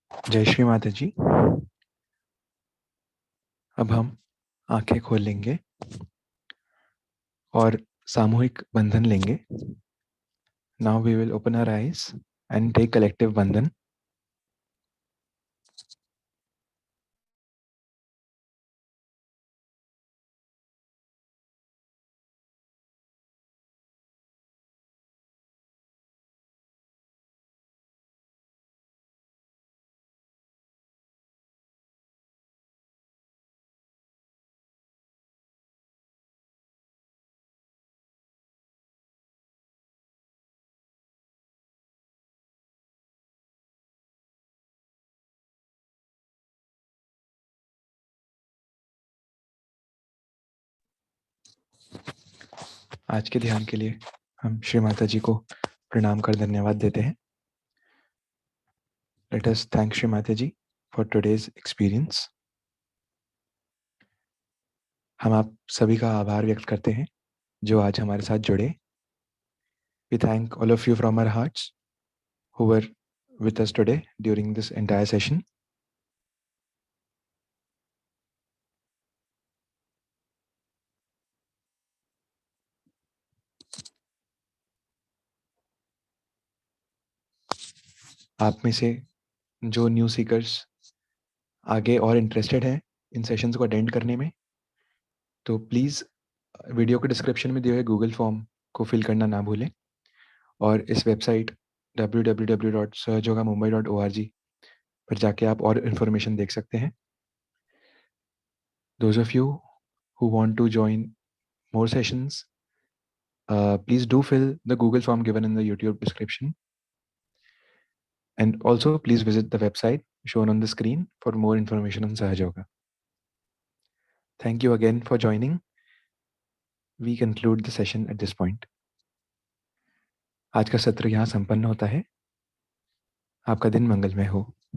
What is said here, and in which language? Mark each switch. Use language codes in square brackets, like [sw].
[hi] जय श्री माता जी। अब हम आंखें खोल लेंगे और सामूहिक बंधन लेंगे। [en] Now we will open our eyes and take collective bandhan. [hi] आज के ध्यान के लिए हम श्री माता जी को प्रणाम कर धन्यवाद देते हैं। [en] Let us thank Shri Mata Ji for today's experience. [hi] हम आप सभी का आभार व्यक्त करते हैं जो आज हमारे साथ जुड़े। [en] We thank all of you from our hearts who were with us today during this entire session. [hi] आप में से जो न्यू सीकर्स आगे और इंटरेस्टेड हैं इन सेशंस को अटेंड करने में, तो प्लीज़ वीडियो के डिस्क्रिप्शन में दिए हुए गूगल फॉर्म को फिल करना ना भूलें और इस वेबसाइट www.sahajyogamumbai.org पर जाके आप और इन्फॉर्मेशन देख सकते हैं। [en] Those of you who want to join more sessions, please do fill the Google form given in the YouTube description. And also please visit the website shown on the screen for more information on Sahaj Yoga. Thank you again for joining. We conclude the session at this point. [hi] आज का सत्र यहाँ संपन्न होता है। आपका दिन मंगलमय हो।